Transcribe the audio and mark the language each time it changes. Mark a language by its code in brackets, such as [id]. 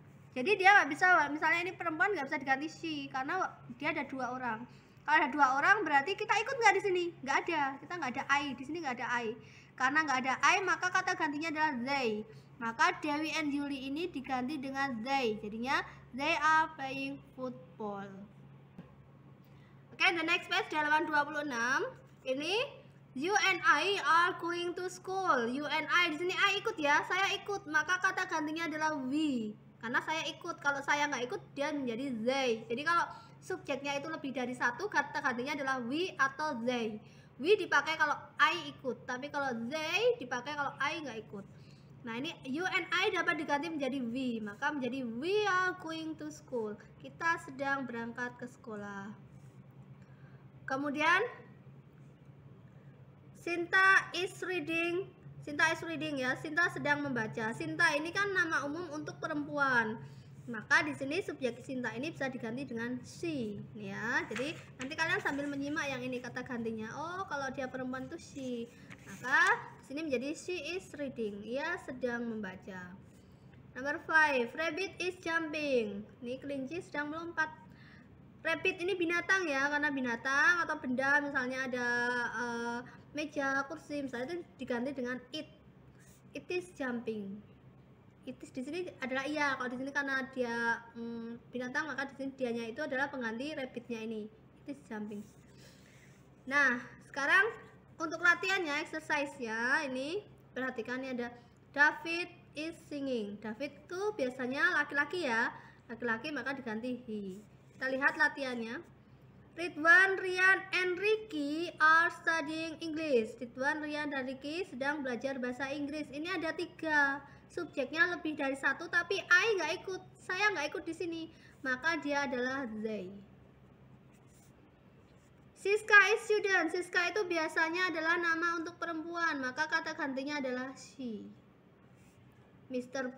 [id] Jadi dia nggak bisa, misalnya ini perempuan nggak bisa diganti she karena dia ada 2 orang. Kalau ada 2 orang berarti kita ikut nggak di sini? Nggak ada, kita nggak ada I di sini, nggak ada I. Karena nggak ada I, maka kata gantinya adalah they. Maka Dewi and Yuli ini diganti dengan they. Jadinya [en] they are playing football. Oke, the next page [id] di halaman 26. Ini [en] you and I are going to school. [id] You and I, di sini I ikut ya, saya ikut. Maka kata gantinya adalah we. Karena saya ikut. Kalau saya nggak ikut, dia menjadi they. Jadi kalau subjeknya itu lebih dari 1, kata gantinya adalah we atau they. We dipakai kalau I ikut, tapi kalau they dipakai kalau I nggak ikut. Nah, ini you and I dapat diganti menjadi we, maka menjadi [en] we are going to school. [id] Kita sedang berangkat ke sekolah. Kemudian [en] Sinta is reading. Sinta is reading [id] ya. Sinta sedang membaca. Sinta ini kan nama umum untuk perempuan. Maka di sini subjek Sinta ini bisa diganti dengan she ya. Jadi nanti kalian sambil menyimak yang ini kata gantinya. Oh, kalau dia perempuan itu she. Maka di sini menjadi [en] she is reading. [id] Ia sedang membaca. Nomor 5, [en] rabbit is jumping. [id] Ini kelinci sedang melompat. Rabbit ini binatang ya, karena binatang atau benda, misalnya ada meja, kursi, misalnya itu diganti dengan it. [en] It is jumping. It is [id] di sini adalah ia. Kalau di sini karena dia binatang, maka di sini dianya itu adalah pengganti rabbitnya ini. [en] It is jumping. [id] Nah, sekarang untuk latihannya, exercise ya. Ini perhatikan, ini ada [en] David is singing. [id] David itu biasanya laki-laki ya. Laki-laki maka diganti he. Kita lihat latihannya. [en] Ridwan, Rian, and Ricky are studying English. [id] Ridwan, Rian, dan Ricky sedang belajar bahasa Inggris. Ini ada 3 subjeknya lebih dari 1, tapi I nggak ikut, saya nggak ikut di sini, maka dia adalah they. [en] Siska is student. [id] Siska itu biasanya adalah nama untuk perempuan, maka kata gantinya adalah she. Mr.